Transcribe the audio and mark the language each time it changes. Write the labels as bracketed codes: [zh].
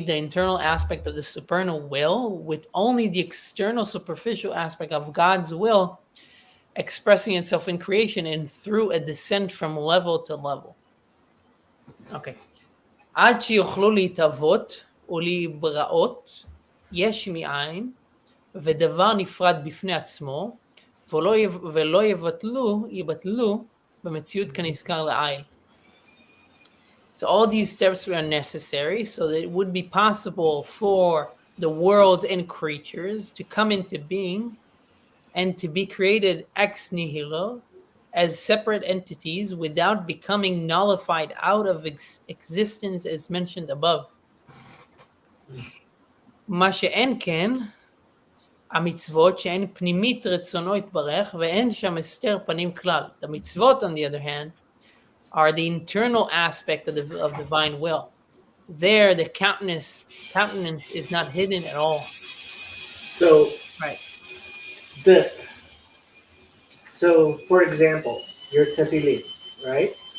[en] the internal aspect of the supernal will with only the external superficial aspect of God's will expressing itself in creation and through a descent from level to level. Okay. [he] עד שיוכלו להתהוות ולהיבראות יש מאין ודבר נפרד בפני עצמו ולא יבטלו במציאות כנזכר לעיל. [en] So all these steps were necessary so that it would be possible for the worlds and creatures to come into being and to be created ex nihilo as separate entities without becoming nullified out of existence as mentioned above. [he] מה שאין כן, המצוות שאין פנימית רצונו יתברך ואין שם הסתר פנים כלל. [en] The mitzvot, on the other hand, are the internal aspect of divine will. There, the countenance is not hidden at all. So, right. So, for example, your tefillin, right?